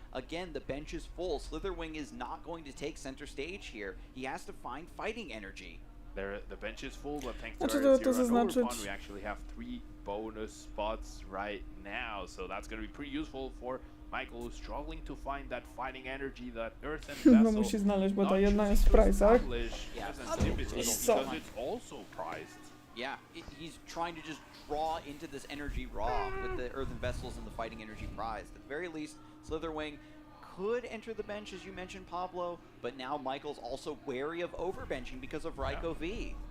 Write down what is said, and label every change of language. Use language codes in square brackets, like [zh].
[en] Again, the bench is full. Slitherwing is not going to take center stage here. He has to find fighting energy. The bench is full, but thanks [pl] Znaczy [en] to our [pl] to zaznaczyć... [en] Overpon, we actually have 3 bonus spots right now, so that's going to be pretty useful for Michael, who's struggling to find that fighting energy, that Earth and Vessel. [pl] No musi znaleźć, bo ta jedna jest w price'ach. [en] Because it's also priced. Yeah, he's trying to just draw into this energy raw with the Earthen Vessels and the Fighting Energy prize. At the very least, Slitherwing could enter the bench, as you mentioned, Pablo, but now Michael's also wary of overbenching because of Raikou V.